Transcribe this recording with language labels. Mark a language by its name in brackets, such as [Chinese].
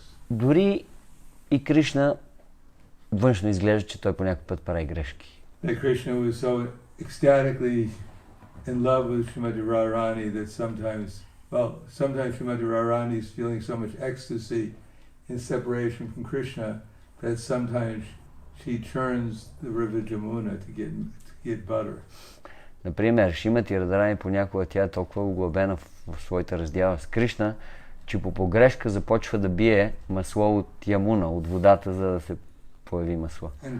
[Bulgarian] Дори и Кришна външно изглежда, че той по някакъв път прави грешки. [English] Krishna was so ecstatically in love with Srimati Radharani that sometimes Srimati Radharani is feeling so much ecstasy in separation from Krishna that sometimes she churns the river Jamuna to get butter. [Bulgarian] Например, Шримати Радharani понякога тя е толкова углъбена в своята раздяла с Кришна, че по погрешка започва да бие масло от Ямуна, от водата, за да се появи масло.